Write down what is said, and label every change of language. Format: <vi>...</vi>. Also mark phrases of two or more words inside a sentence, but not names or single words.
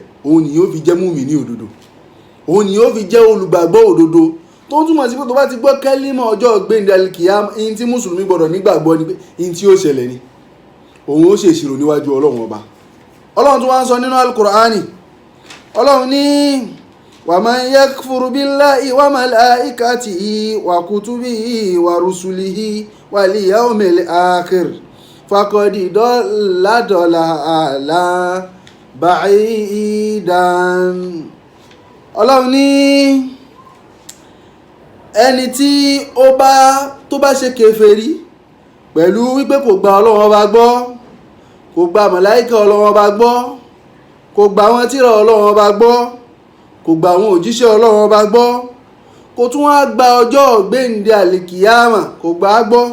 <yo>Òun ni yóò fi jẹ́ mùmínì òdodo, òun ni yóò fi jẹ́ olùgbàgbọ́ òdodo. Tó ń túmọ̀ sí pé tó bá ti gbọ́ kẹ́límà ọjọ́ ọ̀gbẹ́ndé alikiyama, in tí mùsùlùmí gbọ́dọ̀ nígbàgbọ́ ni pé in tí ó ṣẹlẹ̀ ni, òun ó ṣe ìṣirò níwájú Ọlọ́run ọba. Ọlọ́run tó wá ń sọ nínú Al-Qur'ani, Ọlọ́run ní</yo> <ar>ومن يكفر بالله وملائكته وكتبه ورسله واليوم الآخر فقد ضل ضلالا بعيدا.</ar> <yo>Ọlọ́run ní ẹni tí tó bá ṣe kèfèrí pẹ̀lú wípé kò gba Ọlọ́run ọba gbọ́, kò gba màláíkà Ọlọ́run ọba gbọ́, kò gba àwọn tírà Ọlọ́run ọba gbọ́, kò gba àwọn òjíṣẹ́ Ọlọ́run ọba gbọ́, kò tún wá gba ọjọ́ ọ̀gbẹ́ndé àlìkìyàmà, kò gbà á gbọ́.</yo>